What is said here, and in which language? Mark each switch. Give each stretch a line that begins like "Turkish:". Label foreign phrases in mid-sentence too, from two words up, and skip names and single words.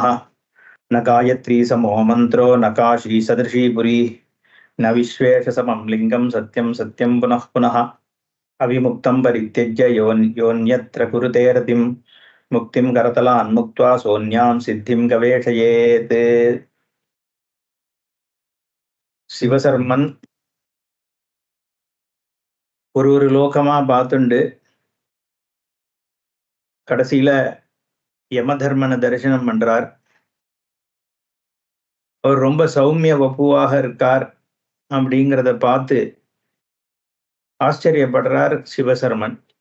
Sanskrit: न गायत्री समो मन्त्रो न काशी सदृशी पुरी न विश्वेशसमं लिङ्गं सत्यं सत्यं पुनः पुनः। अविमुक्तं परित्यज्य योऽन्यत्र कुरुते रतिं मुक्तिं करतलान् मुक्त्वा सोऽन्यां सिद्धिं गवेषयेत्।
Tamil: சிவசர்மன் ஒரு லோகமா பார்த்துண்டு கடைசியில யமதர்மனை தரிசனம் பண்றார். அவர் ரொம்ப சௌமிய வப்புவாக இருக்கார் அப்படிங்கிறத பார்த்து ஆச்சரியப்படுறார் சிவசர்மன்.